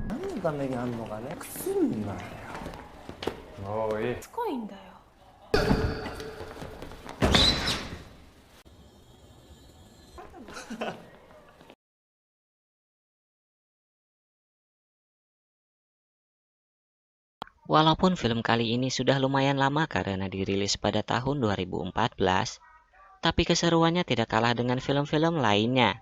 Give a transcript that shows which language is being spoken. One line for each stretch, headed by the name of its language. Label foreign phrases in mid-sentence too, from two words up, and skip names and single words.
Japanese: 何のためにあんのかね。くすんなよ。もういい。しつこいんだよ。
Indonesian: Walaupun film kali ini sudah lumayan lama karena dirilis pada tahun 2014, tapi keseruannya tidak kalah dengan film-film lainnya.